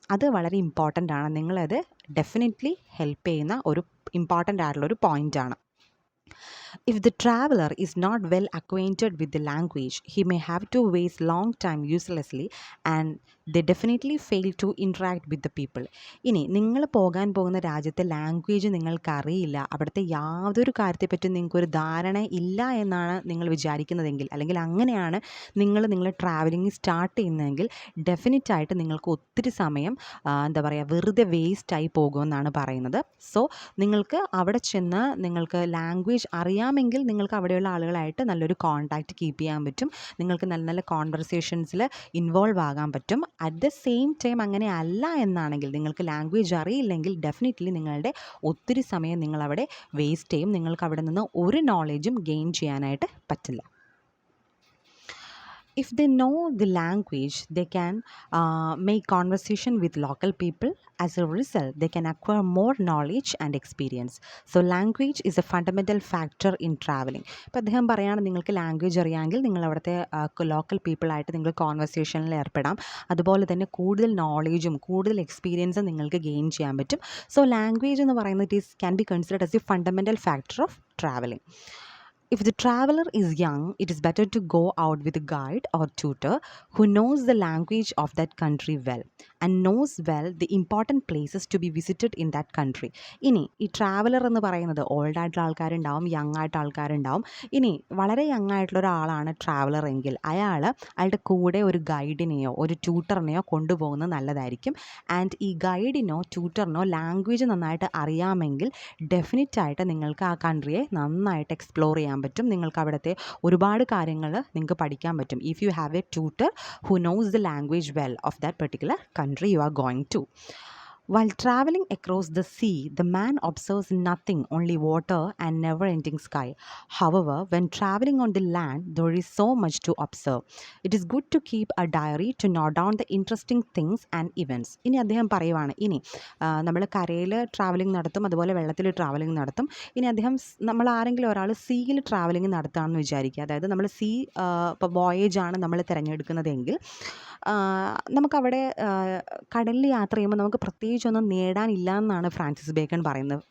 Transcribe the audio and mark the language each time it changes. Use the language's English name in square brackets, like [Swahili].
[Malayalam] അത് വളരെ ഇമ്പോർട്ടൻ്റ് ആണ്. നിങ്ങളത് ഡെഫിനറ്റ്ലി ഹെൽപ്പ് ചെയ്യുന്ന ഒരു ഇമ്പോർട്ടൻ്റ് ആയിട്ടുള്ളൊരു പോയിൻ്റാണ്. [English] If the traveler is not well acquainted with the language, he may have to waste long time uselessly and they definitely fail to interact with the people. [Malayalam] ഇനി നിങ്ങൾ പോകാൻ പോകുന്ന രാജ്യത്തെ ലാംഗ്വേജ് നിങ്ങൾക്കറിയില്ല, അവിടുത്തെ യാതൊരു കാര്യത്തെപ്പറ്റി നിങ്ങൾക്കൊരു ധാരണ ഇല്ല എന്നാണ് നിങ്ങൾ വിചാരിക്കുന്നതെങ്കിൽ അല്ലെങ്കിൽ അങ്ങനെയാണ് നിങ്ങൾ ട്രാവലിംഗ് സ്റ്റാർട്ട് ചെയ്യുന്നതെങ്കിൽ ഡെഫിനറ്റായിട്ട് നിങ്ങൾക്ക് ഒത്തിരി സമയം വെറുതെ വേസ്റ്റായി പോകുമെന്നാണ് പറയുന്നത്. സോ നിങ്ങൾക്ക് അവിടെ ചെന്ന് നിങ്ങൾക്ക് ലാംഗ്വേജ് അറിയാമെങ്കിൽ നിങ്ങൾക്ക് അവിടെയുള്ള ആളുകളായിട്ട് നല്ലൊരു കോൺടാക്റ്റ് കീപ്പ് ചെയ്യാൻ പറ്റും, നിങ്ങൾക്ക് നല്ല നല്ല കോൺവെർസേഷൻസിൽ ഇൻവോൾവ് ആകാൻ പറ്റും. അറ്റ് ദ സെയിം ടൈം അങ്ങനെ അല്ല എന്നാണെങ്കിൽ നിങ്ങൾക്ക് ലാംഗ്വേജ് അറിയില്ലെങ്കിൽ ഡെഫിനറ്റ്ലി നിങ്ങളുടെ ഒത്തിരി സമയം നിങ്ങളവിടെ വേസ്റ്റ് ചെയ്യും, നിങ്ങൾക്ക് അവിടെ നിന്ന് ഒരു നോളേജും ഗെയിൻ ചെയ്യാനായിട്ട് പറ്റില്ല. [English] If they know the language, they can make conversation with local people. As a result, they can acquire more knowledge and experience. So language is a fundamental factor in traveling. [Malayalam] ഇപ്പോൾ അദ്ദേഹം പറയുകയാണ് നിങ്ങൾക്ക് language അറിയാമെങ്കിൽ നിങ്ങൾ അവിടുത്തെ local പീപ്പിളായിട്ട് നിങ്ങൾ കോൺവെർസേഷനിൽ ഏർപ്പെടാം, അതുപോലെ തന്നെ കൂടുതൽ നോളേജും കൂടുതൽ എക്സ്പീരിയൻസും നിങ്ങൾക്ക് ഗെയിൻ ചെയ്യാൻ പറ്റും. സോ ലാംഗ്വേജ് എന്ന് പറയുന്നത് [English] can be considered as a fundamental factor of traveling. If the traveler is young, it is better to go out with a guide or tutor who knows the language of that country well and knows well the important places to be visited in that country. [Malayalam] ഇനി ഈ traveller എന്ന് പറയുന്നത് old ആയിട്ടുള്ള ആൾക്കാരുണ്ടാവും, young ആയിട്ട് ആൾക്കാരുണ്ടാവും. ഇനി വളരെ യങ് ആയിട്ടുള്ള ഒരാളാണ് ട്രാവലർ എങ്കിൽ അയാളുടെ കൂടെ ഒരു ഗൈഡിനെയോ ഒരു ട്യൂട്ടറിനെയോ കൊണ്ടുപോകുന്നത് നല്ലതായിരിക്കും. ആൻഡ് ഈ ഗൈഡിനോ ട്യൂട്ടറിനോ ലാംഗ്വേജ് നന്നായിട്ട് അറിയാമെങ്കിൽ ഡെഫിനറ്റായിട്ട് നിങ്ങൾക്ക് ആ കൺട്രിയെ നന്നായിട്ട് എക്സ്പ്ലോർ ചെയ്യാൻ പറ്റും, നിങ്ങൾക്ക് അവിടുത്തെ ഒരുപാട് കാര്യങ്ങൾ നിങ്ങൾക്ക് പഠിക്കാൻ പറ്റും. [English] If you have a tutor who knows the language well of that particular country you are going to. While traveling across the sea, the man observes nothing, only water and never ending sky. However, when traveling on the land, there is so much to observe. It is good to keep a diary to note down the interesting things and events. [Malayalam] ഇനി അദ്ദേഹം പറയുവാണ്, ഇനി നമ്മൾ കരയിൽ travelling നടത്തും, അതുപോലെ വെള്ളത്തിൽ travelling നടത്തും. ഇനി അദ്ദേഹം നമ്മൾ ആരെങ്കിലും ഒരാൾ സീയിൽ ട്രാവലിംഗ് നടത്തുകയാണെന്ന് വിചാരിക്കുക. അതായത് നമ്മൾ സീ ഇപ്പോൾ വോയേജാണ് നമ്മൾ തിരഞ്ഞെടുക്കുന്നതെങ്കിൽ നമുക്കവിടെ കടലിൽ യാത്ര ചെയ്യുമ്പോൾ നമുക്ക് പ്രത്യേകിച്ചൊന്നും നേടാനില്ല എന്നാണ് ഫ്രാൻസിസ് ബേക്കൺ പറയുന്നത്.